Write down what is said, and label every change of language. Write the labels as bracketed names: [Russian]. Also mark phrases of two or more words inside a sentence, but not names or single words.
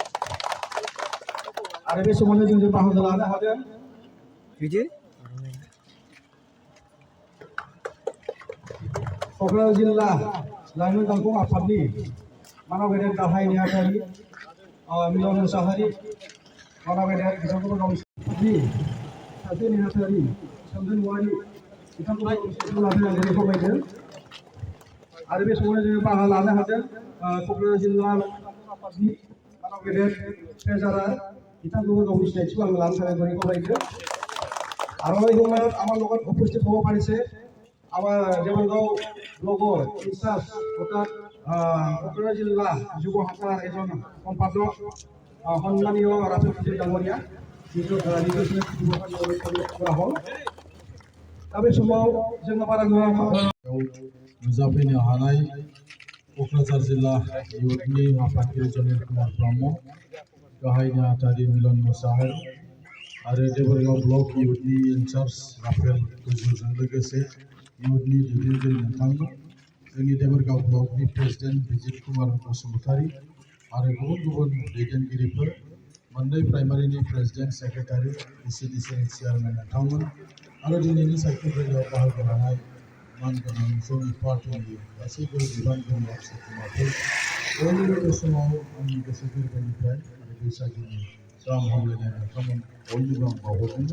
[Bodo] आरो बे समावनो जों बाहागो लानो हादों क'क्राझार जिल्ला लाइमोन गांखं आफादनि मानव गेदेर गाहाय नेहाथारि मिलन मुसाहारि मानव गेदेर बिथांखौबो गावनि सासे नेहाथारि सोमदोन औवारि बिथांखौबो लानो गुरै खावलायदों। आरो बे समावनो जोङो बाहागो लानो हादों क'क्राझार जिल्ला आफादनि मानव गेदेर ट्रेजारार बिथांखौबो गावनि सिनायथिखौ आं लानो थाखाय गुरै खावलायदों। [Assamese] আৰু আমাৰ লগত উপস্থিত হ'ব পাৰিছে আমাৰ দেৱৰগাঁও ব্লকৰ ইনচাৰ্জ অৰ্থাৎ ক'ক্ৰাঝাৰ জিলা যুৱ শাখাৰ এজন সম্পাদক সন্মানীয় ৰাজীৱ ডাঙৰীয়া যিটো কৰা হ'ল। [Bodo] दा बे समाव जोङो बारा नुजाफैनो हानाय क'क्राझार जिल्ला इउथनि आफादगिरि जुनिल कुमार ब्रह्म गाहाय नेहाथारि मिलन मुसाहारि आरो देबरगाव ब्लक इउथनि इनचार्ज राफेल गोजौजों लोगोसे इउथनि दैदेनगिरि नोंथांमोन, जोंनि देबरगाव ब्लकनि प्रेसिडेन्ट बिजित कुमार बसुमतारी आरो गुबुन गुबुन दैदेनगिरिफोर, मोननै प्राइमारिनि [English] president secretary [Bodo] इसिडिसिनि चेयारमेन नोंथांमोन आरो दिनैनि साइकेल रेलियाव बाहागो लानाय मानगोनां जोंनि पार्टिनि गासैबो बिबानगिरि सोद्रोमाफोर बयनिबो बे समाव आंनि गोसो गोरबोनिफ्राय आरो बैसागुनि गाहाम हामलायनाय नोंथांमोन बयनिबो आं बावहरदों।